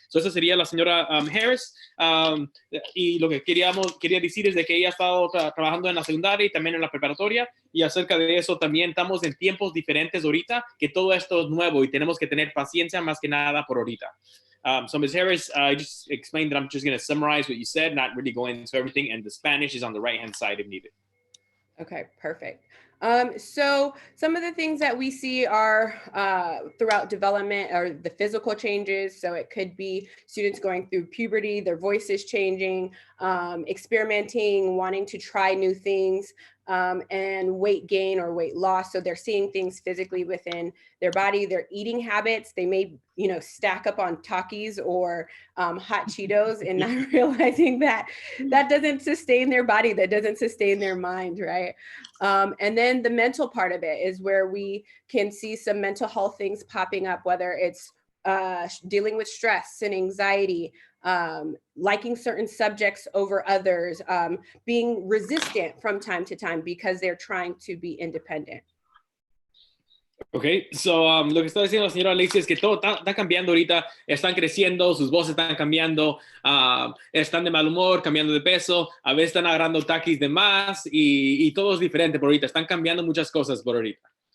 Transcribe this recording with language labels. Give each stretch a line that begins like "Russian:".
Spanish: So, esa sería la señora Harris, y lo que quería decir es de que ella ha estado trabajando en la secundaria y también en la preparatoria, y acerca de eso también estamos en tiempos diferentes ahorita, que todo esto es nuevo y tenemos que tener paciencia más que nada por ahorita.
English: So Ms. Harris, I just explained that I'm just going to summarize what you said, not really go into everything, and the Spanish is on the right-hand side if needed. Okay, perfect. So some of the things that we see are throughout development are the physical changes. So it could be students going through puberty, their voice is changing, experimenting, wanting to try new things, and weight gain or weight loss. So they're seeing things physically within their body, their eating habits. They may, stack up on Takis or hot Cheetos and not realizing that doesn't sustain their body, that doesn't sustain their mind, right? And then the mental part of it is where we can see some mental health things popping up, whether it's dealing with stress and anxiety, liking certain subjects over others, being resistant from time to time because they're trying to be independent.
Spanish: Okay, so lo que está diciendo la señora Lacey es que todo está cambiando ahorita, están creciendo, sus voces están cambiando, están de mal humor, cambiando de peso, a veces están agarrando taquis de más, y todo es diferente por ahorita, están cambiando muchas cosas por ahorita.